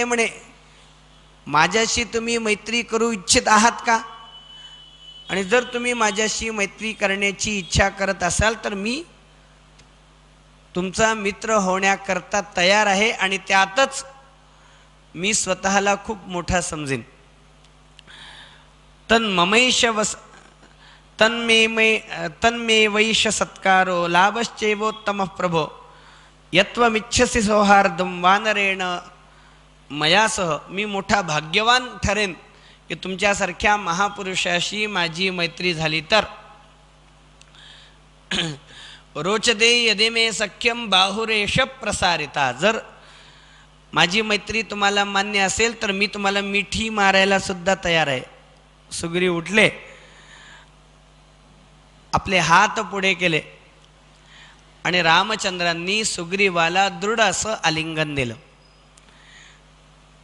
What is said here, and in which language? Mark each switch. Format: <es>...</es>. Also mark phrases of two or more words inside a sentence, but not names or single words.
<mr>म्हणे माझ्याशी तुम्ही मैत्री करू इच्छित आहात का? आणि जर तुम्ही माझ्याशी मैत्री करण्याची इच्छा करत असाल तर मी तुमचा मित्र होण्याकरता तयार आहे आणि त्यातच मी स्वतःला खूप मोठा समजेन.</mr> <sa>तन्मे वैश सत्कारो लाभश्चैवोत्तम प्रभो यत्वमिच्छसि सौहार्दम वानरेण मयासह.</sa> <mr>मी मोठा भाग्यवान ठरेन की तुमच्यासारख्या महापुरुषाशी माझी मैत्री झाली तर.</mr> <sa>रोचदे यदे मे सख्यम बाहुरेश प्रसारिता.</sa> <mr>जर माझी मैत्री तुम्हाला मान्य असेल तर मी तुम्हाला मिठी मारायला सुद्धा तयार आहे. सुग्रीव उठले, आपले हात पुढे केले आणि रामचंद्रांनी सुग्रीवाला दृढ असं आलिंगन दिलं.</mr>